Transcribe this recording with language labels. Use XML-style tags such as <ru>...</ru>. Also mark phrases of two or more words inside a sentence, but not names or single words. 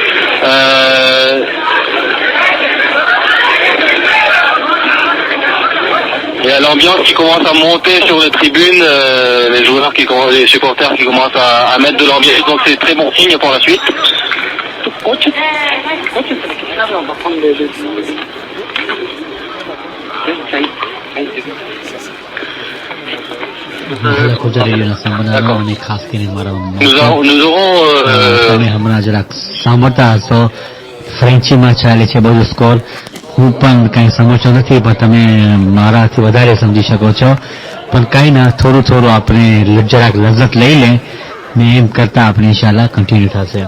<fr>Il y a l'ambiance qui commence à monter sur les tribunes, les supporters qui commencent à mettre de l'ambiance, donc c'est très bon signe pour la suite. Nous aurons</fr> <gu>ફ્રેન્ચીમાં ચાલે છે બધું સ્કોર. હું પણ કંઈ સમજતો નથી, પણ તમે મારાથી વધારે સમજી શકો છો. પણ કંઈ ના, થોડું થોડું આપણે જરાક લજ્જત લઈ લે ને એમ કરતા આપણે ઇન્શાલ્લાહ કન્ટિન્યુ થશે.</gu>